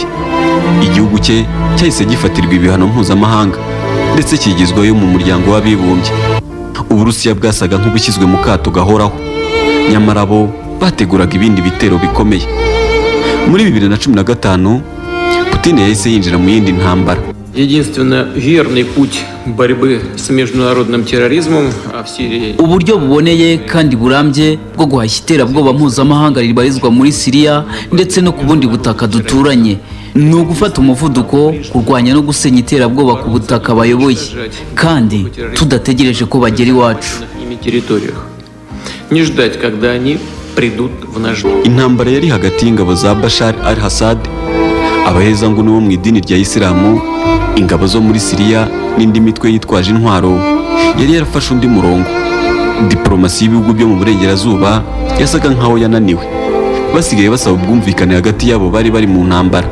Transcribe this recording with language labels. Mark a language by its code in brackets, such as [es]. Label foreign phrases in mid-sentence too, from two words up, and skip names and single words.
[rw] Igihugu cye cyahise gifatirwa ibihano mpuzamahanga ndetse kigizweyo mu muryango w'abibumbye. Uburusiya bwasaga nk'ubushyizwe mu kato gahoraho, nyamara bo bateguraga ibindi bitero bikomeye. Muri 2015 Putin yahise yinjira mu yindi ntambara. [ru] Единственно верный путь борьбы с международным терроризмом в Сирии. [rw] Uburyo buboneye kandi burambye bwo guhashya iterabwoba mpuzamahanga ribarizwa muri Syria ndetse no ku bundi butaka duturanye ni ugufata umuvuduko, kurwanya no gusenya iterabwoba ku butaka bayoboye, kandi tudategereje ko bagera iwacu. [ru] Не ждать, когда они придут в наш дом. [rw] Intambara yari hagati y'ingabo za Bashar al-Assad, abahezanguni bo mu idini rya Isilamu, ingabo zo muri Syria n'indi mitwe yitwaje intwaro yari yarafashe undi murongo. Diplomasi y'ibihugu byo mu burengerazuba yasaga nkaho yananiwe, basigaye basaba ubwumvikane hagati yabo bari mu ntambara.